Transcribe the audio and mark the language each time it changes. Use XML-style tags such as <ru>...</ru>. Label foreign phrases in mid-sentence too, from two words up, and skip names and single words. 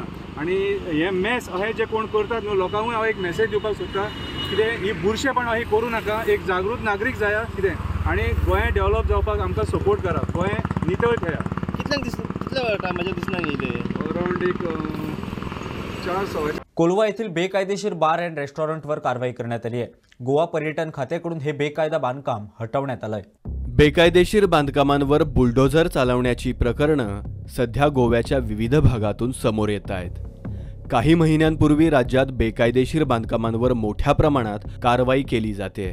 <kok>आनी हे मॅस अशें जे कोण करतात न्हू, लोकांकूय हांव एक मेसेज दिवपाक सोदता कितें, ही बुरशेपणां ही करूं नाका. एक जागृत नागरीक जाया कितें, आनी गोंय डेव्हलप जावपाक आमकां सपोर्ट करा, गोंय नितळ ठेया. कितल्या टायमाच्या दिसनाक येयले? अरावंड एक 4-6.</kok> <mr>कोलवा येथील बेकायदेशीर बार अँड रेस्टॉरंटवर कारवाई करण्यात आली आहे. गोवा पर्यटन खात्याकडून हे बेकायदा बांधकाम हटवण्यात आलंय. बेकायदेशीर बांधकामांवर बुलडोझर चालवण्याची प्रकरणं सध्या गोव्याच्या विविध भागातून समोर येत आहेत. काही महिन्यांपूर्वी राज्यात बेकायदेशीर बांधकामांवर मोठ्या प्रमाणात कारवाई केली जाते.</mr>